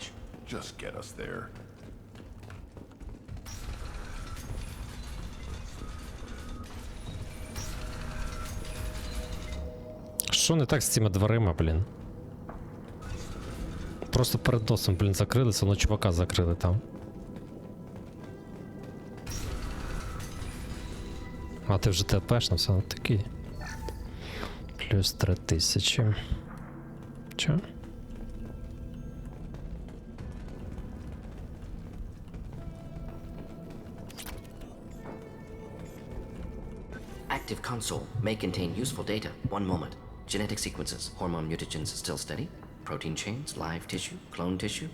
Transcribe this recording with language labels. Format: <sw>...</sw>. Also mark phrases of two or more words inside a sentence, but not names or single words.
<en>Just get us there.</en> <uk>Що не так з цими дверима, блін? Просто перед носом, блін, закрилися, воно чувака закрили там. А ти вже ТПшнався, ну такий. Плюс 3000. Чо?</uk> <en>Active console may contain useful data. One moment. Genetic sequences, hormone mutagens still steady. Protein chains, live tissue, clone tissue.</en>